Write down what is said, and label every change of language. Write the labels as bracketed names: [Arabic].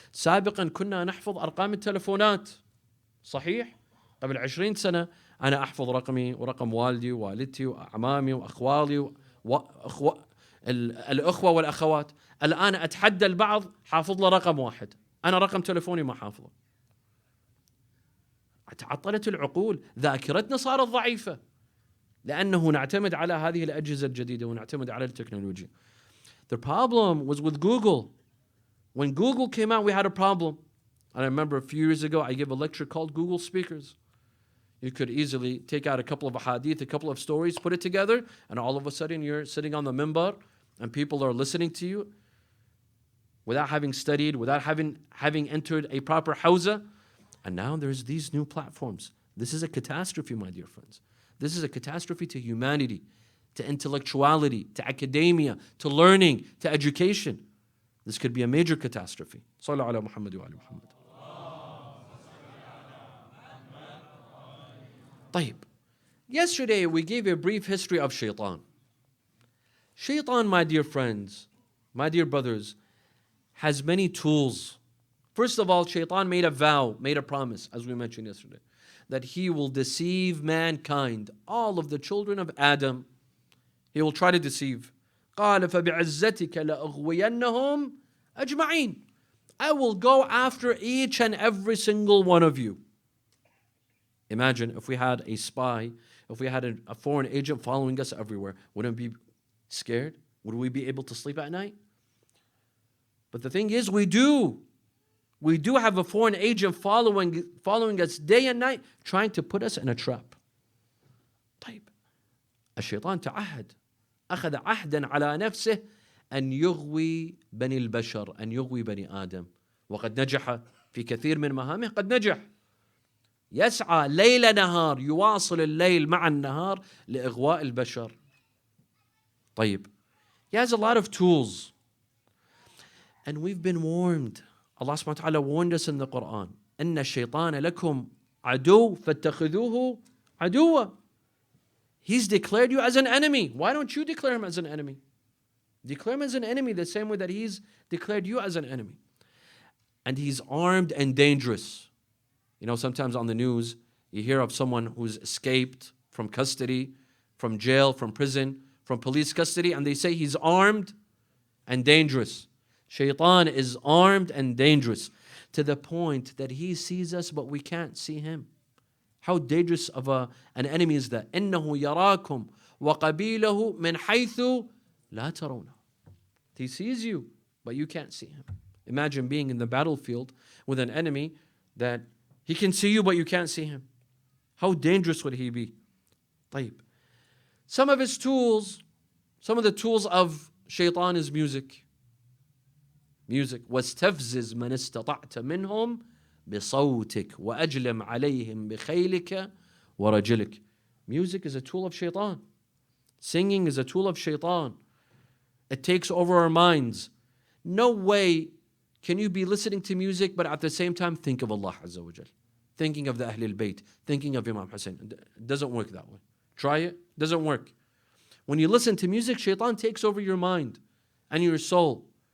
[Arabic] سابقا كنا نحفظ أرقام التلفونات، صحيح؟ قبل 20 سنة أنا أحفظ رقمي ورقم والدي ووالدتي وأعمامي وأخوالي الأخوة والأخوات. الآن أتحدى البعض حافظ له رقم واحد، أنا رقم تلفوني ما حافظه. تعطلت العقول، ذاكرتنا صارت ضعيفة لأنه نعتمد على هذه الأجهزة الجديدة ونعتمد على التكنولوجيا. [English] The problem was with Google. When Google came out, we had a problem. And I remember a few years ago, I gave a lecture called Google Speakers. You could easily take out a couple of hadith, a couple of stories, put it together, and all of a sudden you're sitting on the minbar and people are listening to you without having studied, without having entered a proper hawza. And now there's these new platforms. This is a catastrophe, my dear friends. This is a catastrophe to humanity, to intellectuality, to academia, to learning, to education. This could be a major catastrophe. [Arabic] Sallu ala Muhammad wa ala Muhammad. طيب. [English] Yesterday we gave a brief history of Shaytan. Shaytan, my dear friends, my dear brothers, has many tools. First of all, Shaytan made a vow, made a promise, as we mentioned yesterday, that he will deceive mankind, all of the children of Adam. He will try to deceive. [Arabic] قال فبعزتك لأغوينهم أجمعين. [English] I will go after each and every single one of you. Imagine if we had a spy, if we had a foreign agent following us everywhere, wouldn't we be scared? Would we be able to sleep at night? But the thing is, we do have a foreign agent following us day and night, trying to put us in a trap. [Arabic] طيب. الشيطان تعهد، أخذ عهدا على نفسه أن يغوي بني البشر، أن يغوي بني آدم، وقد نجح في كثير من مهامه. قد نجح، يسعى ليل نهار، يواصل الليل مع النهار لإغواء البشر. طيب. [English] He has a lot of tools. And we've been warned. Allah subhanahu wa ta'ala warned us in the Quran. [Arabic] إن الشيطان لكم عدو فاتخذوه عدوا. [English] He's declared you as an enemy. Why don't you declare him as an enemy? Declare him as an enemy the same way that he's declared you as an enemy. And he's armed and dangerous. You know, sometimes on the news, you hear of someone who's escaped from custody, from jail, from prison, from police custody, and they say he's armed and dangerous. Shaytan is armed and dangerous to the point that he sees us, but we can't see him. How dangerous of an enemy is that? [Arabic] إِنَّهُ يَرَاكُمْ وَقَبِيلَهُ مِنْ حَيْثُ لَا تَرَوْنَ. [English] He sees you, but you can't see him. Imagine being in the battlefield with an enemy that he can see you, but you can't see him. How dangerous would he be? [Arabic] طيب. [English] Some of his tools, some of the tools of Shaytan is music. Music. [Arabic] وَاسْتَفْزِزْ مَنِ اسْتَطَعْتَ مِنْهُمْ بصوتك وأجلم عليهم بخيلك ورجلك. [English] Music is a tool of Shaytan. Singing is a tool of Shaytan. It takes over our minds. No way can you be listening to music but at the same time think of Allah Azza wa Jal, thinking of the Ahlul Bayt, thinking of Imam Hussain. It doesn't work that way. Try it. It doesn't work. When you listen to music, Shaytan takes over your mind and your soul.